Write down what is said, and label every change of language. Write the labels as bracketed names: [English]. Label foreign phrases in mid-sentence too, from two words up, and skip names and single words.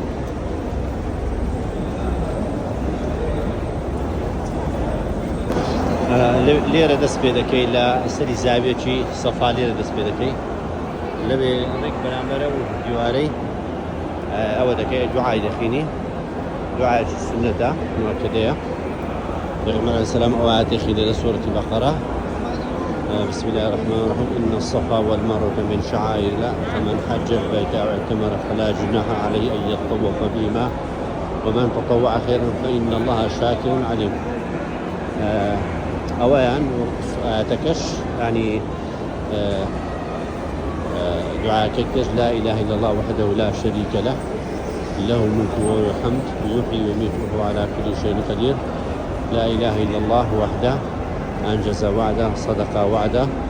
[Central Kurdish] لێرە دەست پێ دەکەی لە سەری زاویەکی سەفا لێرە دەست پێ دەکەی لەوێ ڕێک بەرامبەرە و دیوارەی ئەوە دەکەی دوعای دەخینی دوعایەکی سنەتە موەکەدەیە پیغمبر [Arabic] علیه السلام [Central Kurdish] آیاتی خیلی [Arabic] سورة بقرة بسم الله الرحمن الرحيم إن الصفا والمروة من شعائر الله فمن حج البيت أو اعتمر فلا جناح عليه أن يطوف بهما ومن تطوع خيرا فإن الله شاكر عليم أولا آياتكش يعني دعاء كتش لا إله إلا الله وحده لا شريك له له الملك وله الحمد يحيي ويميت وهو على كل شيء قدير لا إله إلا الله وحده أنجز وعده صدق وعده